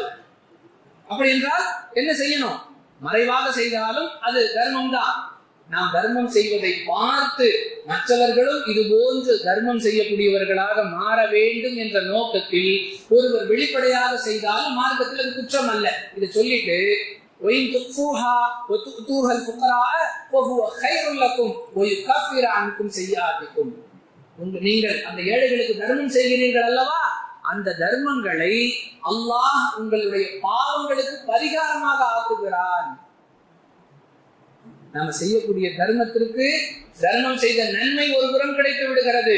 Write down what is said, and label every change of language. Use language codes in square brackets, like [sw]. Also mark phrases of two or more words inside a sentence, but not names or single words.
[ta] அப்படி என்றால் என்ன செய்யணும்? மறைவாக செய்தாலும் அது தர்மம் தான். நாம் தர்மம் செய்வதை பார்த்து மற்றவர்களும் இது போன்று தர்மம் செய்யக்கூடியவர்களாக மாற வேண்டும் என்ற நோக்கத்தில் ஒருவர் வெளிப்படையாக செய்தாலும் மார்க்கத்தில் அது குற்றம் அல்ல. இதை சொல்லிட்டு [ar] وَإِن تُخْفُوهَا وَتُؤْتُوهَا الْفُقَرَاءَ فَهُوَ خَيْرٌ لَكُمْ وَيُكَفِّرُ عَنْكُمْ سَيِّئَاتِكُمْ. [ta] நீங்கள் அந்த ஏழைகளுக்கு தர்மம் செய்கிறீர்கள் அல்லவா, அந்த தர்மங்களை அல்லாஹ் உங்களுடைய பாவங்களுக்கு பரிகாரமாக ஆக்குகிறான். நாம செய்யக்கூடிய தர்மத்திற்கு தர்மம் செய்த நன்மை ஒரு புறம் கிடைத்து விடுகிறது.